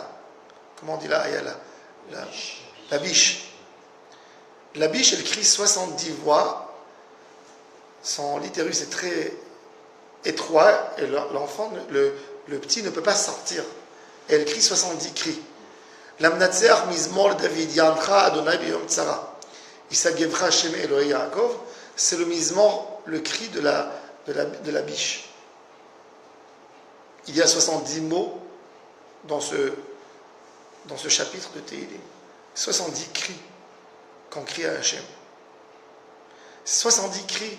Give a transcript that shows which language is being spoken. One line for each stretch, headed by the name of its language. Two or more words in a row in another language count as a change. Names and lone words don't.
French: Comment on dit la Ayala? La biche. La biche, elle crie 70 voix. Son litérus est très étroit et l'enfant, le petit, ne peut pas sortir. Et elle crie 70 cris.
Hebrew: למנצח מזמור דוד יענך אדוני ביום צרה. ישגבך השם אלהי יעקב.
French: C'est le mizmor, le cri de la biche. Il y a 70 mots dans ce chapitre de Tehillim. 70 cris qu'on crie à Hachem. 70 cris.